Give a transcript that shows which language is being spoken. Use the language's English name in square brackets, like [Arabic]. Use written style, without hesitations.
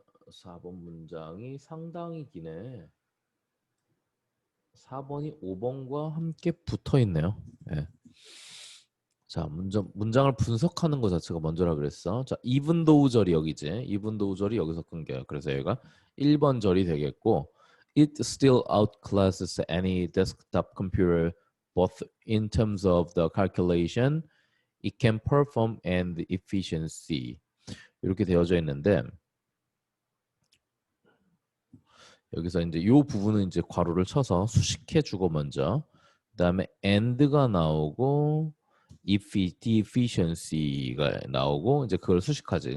[Korean] 4번 문장이 상당히 기네. 4번이 5번과 함께 붙어 있네요. 네. 자, 문장을 분석하는 것 자체가 먼저라 그랬어. 자, even though 절이 여기지. even though 절이 여기서 끊겨요. 그래서 얘가 1번 절이 되겠고 [English] It still outclasses any desktop computer both in terms of the calculation it can perform and efficiency. [Korean] 이렇게 되어져 있는데 여기서 이제 이 부분은 이제 괄호를 쳐서 수식해 주고 먼저 그다음에 and가 나오고 efficiency가 나오고 이제 그걸 수식하지.